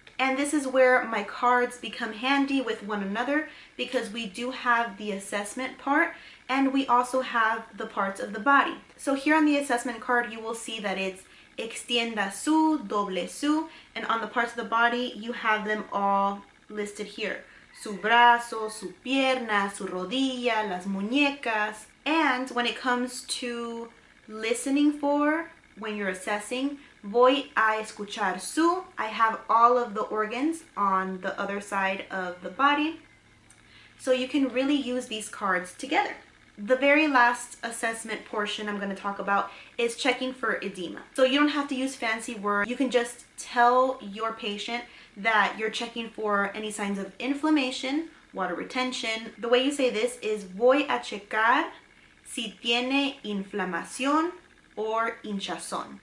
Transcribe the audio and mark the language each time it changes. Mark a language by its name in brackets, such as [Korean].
[English] And this is where my cards become handy with one another because we do have the assessment part and we also have the parts of the body. So here on the assessment card, you will see that it's [Spanish] extienda su, doble su, [English] and on the parts of the body, you have them all listed here. [Spanish] Su brazo, su pierna, su rodilla, las muñecas. [English] And when it comes to listening for, when you're assessing, [Spanish] voy a escuchar su. [English] I have all of the organs on the other side of the body. So you can really use these cards together. The very last assessment portion I'm going to talk about is checking for edema. So you don't have to use fancy words. You can just tell your patient that you're checking for any signs of inflammation, water retention. The way you say this is [Spanish] voy a checar si tiene inflamación or hinchazón.